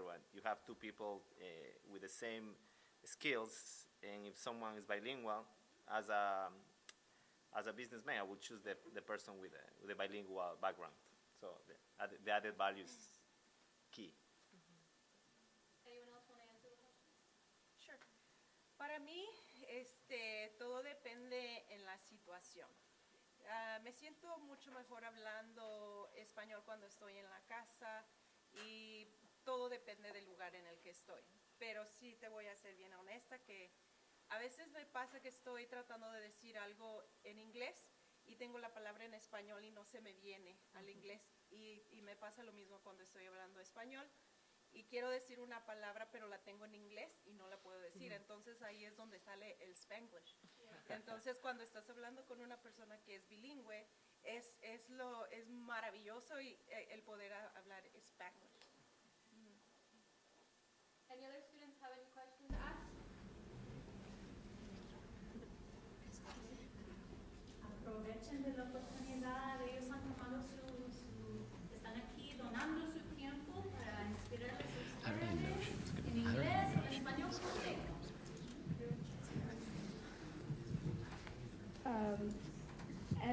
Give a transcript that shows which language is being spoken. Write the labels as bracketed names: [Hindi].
[English] When you have 2 people with the same skills, and if someone is bilingual, as as a businessman, I would choose the person with the bilingual background. So the added value is key. Anyone else want to answer the question? Sure. [Spanish] Para mí, todo depende en la situación. Me siento mucho mejor hablando español cuando estoy en la casa y todo depende del lugar en el que estoy. Pero sí te voy a ser bien honesta que a veces me pasa que estoy tratando de decir algo en inglés y tengo la palabra en español y no se me viene al inglés. Y me pasa lo mismo cuando estoy hablando español y quiero decir una palabra pero la tengo en inglés y no la puedo decir. Entonces ahí es donde sale el Spanglish. Entonces cuando estás hablando con una persona que es bilingüe es maravilloso y el poder hablar Spanglish. [English] Any other students have any questions to ask? [Spanish] Aprovechen de la oportunidad, ellos han tomado están aquí donando su tiempo para inspirarles a ustedes en inglés, en español, como sea.